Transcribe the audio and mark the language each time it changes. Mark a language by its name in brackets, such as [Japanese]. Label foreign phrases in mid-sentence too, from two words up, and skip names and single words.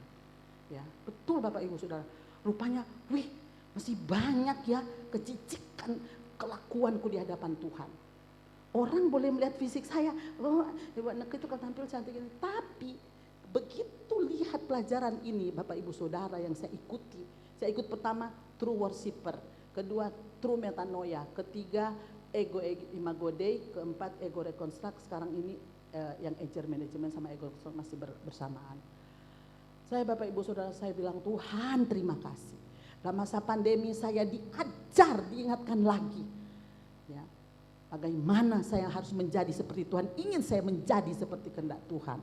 [Indonesian] Ya, betul Bapak Ibu Saudara. Rupanya, wih masih banyak ya kecicikan kelakuanku di hadapan Tuhan. Orang boleh melihat fisik saya, oh Ibu Neke itu kan tampil cantik ini. Tapi begitu lihat pelajaran ini Bapak Ibu Saudara yang saya ikuti. Saya ikut pertama [English] true worshiper, [Indonesian] kedua [English] true metanoia, [Indonesian] ketiga [Latin] ego imago Dei, [Indonesian] keempat [English] ego reconstruct, [Indonesian] sekarang ini yang [English] agile management [Indonesian] sama [English] ego reconstruct [Indonesian] masih bersamaan. Saya Bapak Ibu Saudara, saya bilang Tuhan terima kasih. Dalam masa pandemi saya diajar, diingatkan lagi. Ya, bagaimana saya harus menjadi seperti Tuhan, ingin saya menjadi seperti kehendak Tuhan.